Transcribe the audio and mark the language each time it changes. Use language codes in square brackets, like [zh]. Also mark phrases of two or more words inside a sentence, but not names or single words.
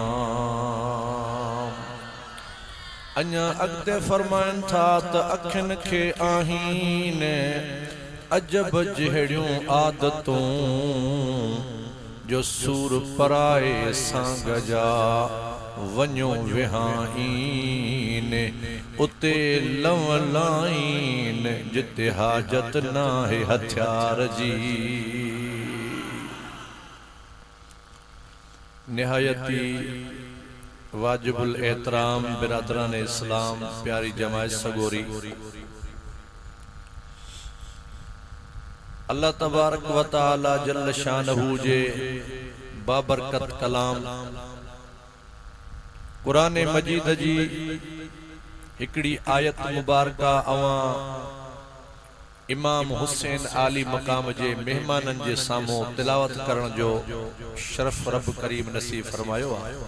[sd] अञा अॻिते फरमाइन था त अखिन खे आहीन अजब जहिड़ियूं आदतूं जो सूर पराए सांग जा वञो विहाइन उते लवलाइन जिते हाजत नाहे हथियार जी। निहायती वाजिबुल एहतराम बिरादरान इस्लाम प्यारी जमायत सगोरी [ar] الله تبارك وتعالى جل شانه [sd] जे बाबरकत कलाम कुरान मजीद जी हिकड़ी आयत मुबारका अवां इमाम हुसैन आली मकाम जे मेहमानन जे सामो तिलावत करण जो शरफ रब करीम नसीब फरमायो आ।